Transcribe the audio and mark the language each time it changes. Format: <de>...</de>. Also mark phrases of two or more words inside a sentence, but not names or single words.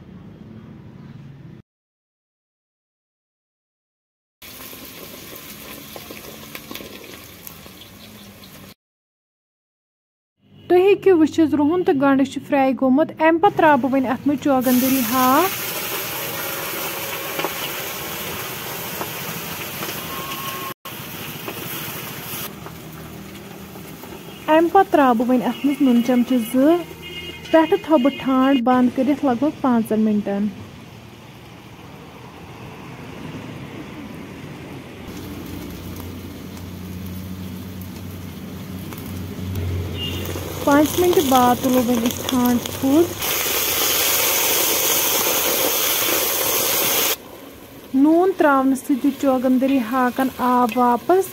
<ks>तुम हेकि वुचित रुहन तो गंड फ्राई गोमुत अम पत त्रा बह वन अत मज चौगंदरी हाक। अम पत त्रा बह वन अत मज नून चमच 2 पे थो बह ठांड बंद कर लगभग 5 मिनटन। पाँच मिनट बाद तुलो वन ठांड थोद। नून त्रावन सि चौगंदरी हाकन आब वापस।</ks>